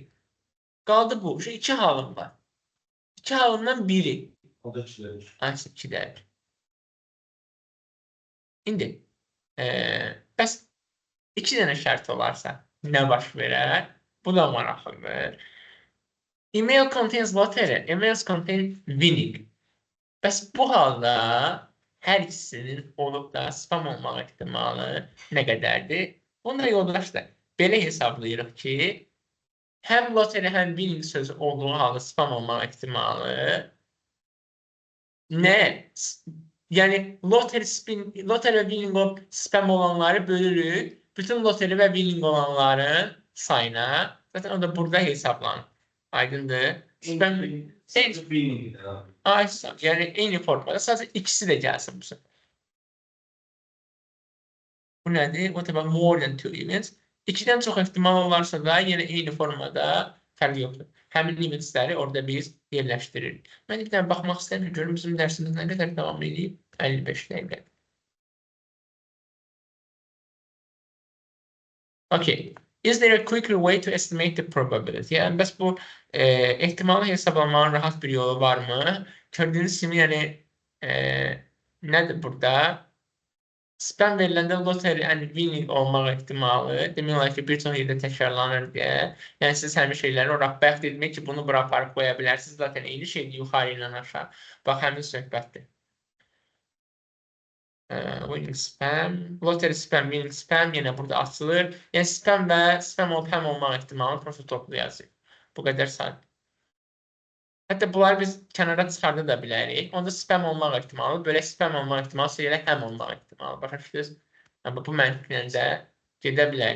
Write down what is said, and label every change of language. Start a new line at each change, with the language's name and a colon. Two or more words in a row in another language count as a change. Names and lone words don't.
Azerbaijani: Qaldı bu. 2 halım var. 2 halımdan biri. O da 2'dir. Aysa 2'dir. İndi, bəs 2 dənə şərt olarsa nə baş verər? Bu da maraqlıdır.
English: Email contains lottery, emails contain winning.
Azerbaijani: Bəs bu halda hər ikisinin olub da spam olmaq ehtimalı nə qədərdir? Bunu da yoldaşlar belə hesablayırıq ki, həm lottery, həm winning sözü olduğu halda spam olmaq ehtimalı nə? Yəni, lottery və winning olub spam olanları bölürük, bütün lottery və winning olanların sayına. Zaten o da burada hesablanır. Aydındır. Spam aysa, yəni eyni formada. Sadəcə ikisi də gəlsin bu sefer. Bu nədir?
English: Whatever more than 2 events.
Azerbaijani: 2'dən çox ehtimal olarsa da yenə eyni formada fərq yoxdur. Həmin eventsləri orada biz yerləşdiririk. Mən bir dənə baxmaq istəyirəm. Görün bizim dərsimiz nə qədər davam edib? 55 dəqiqə. Okay.
English: Is there a quicker way to estimate the probability?
Azerbaijani: Yəni, bəs bu ehtimalı hesablamanın rahat bir yolu varmı? Gördüyünüz kimi, yəni, nədir burada? Spam veriləndə
English: lottery and winning
Azerbaijani: olmaq ehtimalı demək olar ki, bir çox yerdə təkrarlanır deyə. Yəni siz həmin şeyləri ora bəxt etmək ki, bunu bura aparıb qoya bilərsiniz. Zaten eyni şeydir yuxarı ilə aşağı. Bax, həmin söhbətdir.
English: Winning spam, lottery spam, winning spam
Azerbaijani: yenə burada açılır. Yəni spam və spam olub həm olmaq ehtimalı prosta toplu yazıyor. Bu qədər sadə. Hətta bunları biz kənara çıxarda da bilərik. Onda spam olmaq ehtimalı, belə spam olmaq ehtimalı, elə həm olmaq ehtimalı. Başa düşdünüz? Bu məntiqlə də gedə bilərik.